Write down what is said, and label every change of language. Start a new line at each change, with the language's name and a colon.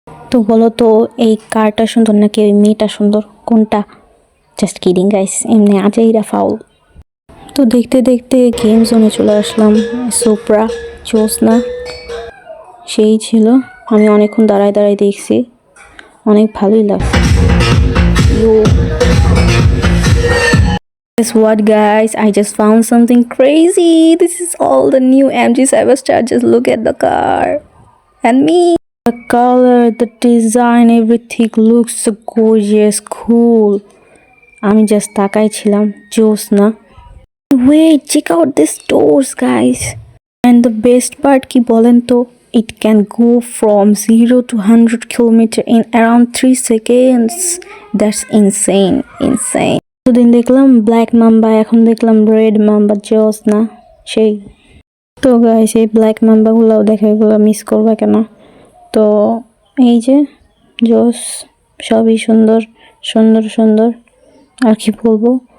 Bangla: তো বলো তো এই কারটা সুন্দর নাকি ওই মেয়েটা সুন্দর, কোনটা? জাস্ট কিডিং গাইস, এমনি আজাইরা ফাউল। তো দেখতে দেখতে গেম জোনে চলে আসলাম। সুপ্রা জোসনা সেই ছিল, আমি অনেকক্ষণ দাঁড়ায় দাঁড়ায় দেখছি, অনেক ভালোই লাগছে।
English: Guess what guys, I just found something crazy. This is all the new MG Cyberstar. Just look at the car and me. The color, the design, everything looks so gorgeous, cool.
Bangla: আমি just তাকাই ছিলাম, জোস না?
English: Wait, check out these doors guys. And the best part
Bangla: কি বলেন তো,
English: it can go from 0 to 100 km in around 3 seconds. That's insane.
Bangla: দিন দেখলাম ব্ল্যাক মাম্বা, এখন দেখলাম রেড মাম্বা, জোস না সেই? তো গাইস, এই ব্ল্যাক মাম্বাগুলোও দেখে, এগুলো মিস করবা কেন? তো এই যে জোস, সবই সুন্দর সুন্দর সুন্দর, আর কি বলবো।